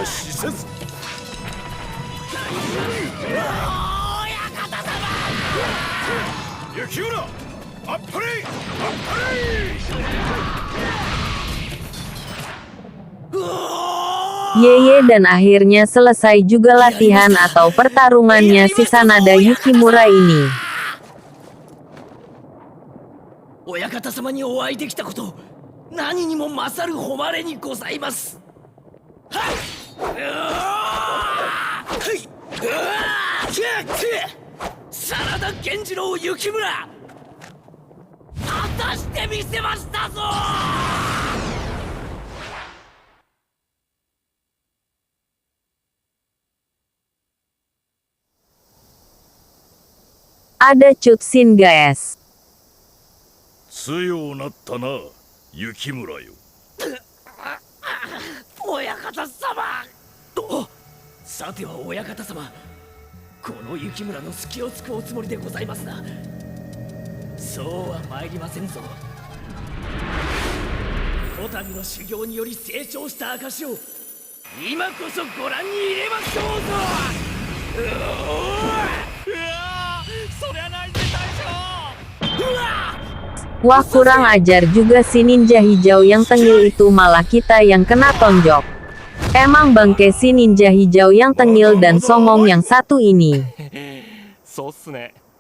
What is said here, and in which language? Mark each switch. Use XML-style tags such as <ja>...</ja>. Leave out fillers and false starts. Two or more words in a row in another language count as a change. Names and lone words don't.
<id>Yeye, dan akhirnya selesai juga latihan atau pertarungannya si Sanada Yukimura ini.</id> <ja>親方様にお会いできたこと、何にも勝る誉れにございます。はい、真田源次郎幸村、果たしてみせましたぞ。</ja> <id>Ada cutscene guys.</id> <ja>強なったな雪村よ。親方様と、さては親方様、この雪村の隙を突くおつもりでございますな。そうは参りませんぞ。こたびの修行により成長した証を今こそご覧に入れましょうぞ。そりゃないぜ大将。</ja> <id>Wah kurang ajar juga si ninja hijau yang tengil itu, malah kita yang kena tonjok. Emang bangke si ninja hijau yang tengil dan songong yang satu ini.</id> <ja>そうっすね。</ja>